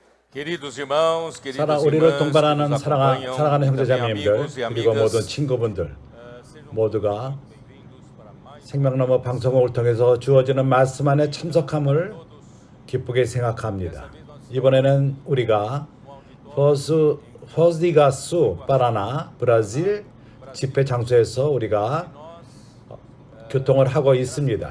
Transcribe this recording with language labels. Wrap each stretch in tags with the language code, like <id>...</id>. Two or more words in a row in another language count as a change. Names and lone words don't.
<pt>Queridos irmãos, queridas</pt> <ko>우리를</ko> <pt>irmãs que</pt> <ko>동반하는</ko> <pt>nos acompanham,</pt> <ko>사랑하는</ko> <pt>também</pt> <ko>형제자매님들</ko> <pt>amigos e</pt> <ko>그리고 모든</ko> <pt>amigas,</pt> <ko>친구분들 모두가 생명나무 방송을 통해서 주어지는 말씀 안에 참석함을 기쁘게 생각합니다. 이번에는 우리가 포즈디가수 파라나 브라질 집회 장소에서 우리가 교통을 하고 있습니다.</ko>